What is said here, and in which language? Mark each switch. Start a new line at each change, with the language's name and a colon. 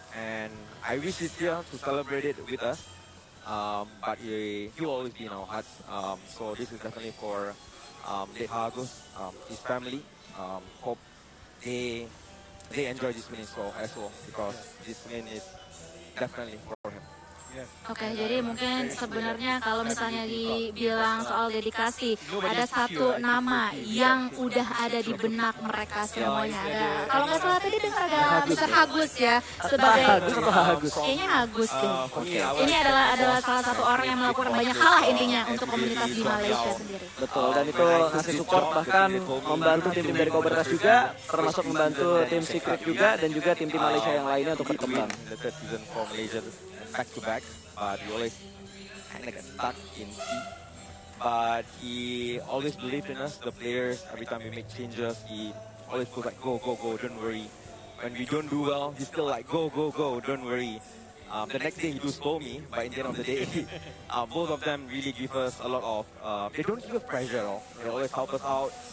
English: And I wish he's here to celebrate it with us. But he will always be in our hearts. So this is definitely for late Agus, his family. Hope they enjoy this win as well because this win is definitely for him.
Indonesian: Oke, jadi mungkin sebenarnya kalau misalnya dibilang soal dedikasi, ada satu nama yang udah ada di benak mereka semuanya. Ada, kalau nggak salah tadi dengar ada Mr. Agus ya, sebagai kayaknya Agus deh. Ini adalah salah satu orang yang melakukan banyak hal lah intinya untuk komunitas di Malaysia sendiri. Betul, dan itu ngasih support bahkan membantu tim-tim dari Komunitas juga, termasuk membantu tim Secret juga dan juga tim-tim Malaysia yang lainnya untuk berkembang.
English: The third season for Malaysia back to back, but we always kind of get stuck in C. But he always believed in us, the players. Every time we make changes, he always goes like, go, go, go, don't worry. When we don't do well, he's still like, go, go, go, don't worry. The next day he do scold me, but in the end of the day, both of them really give us a lot of, they don't give us pressure at all. They always help us out.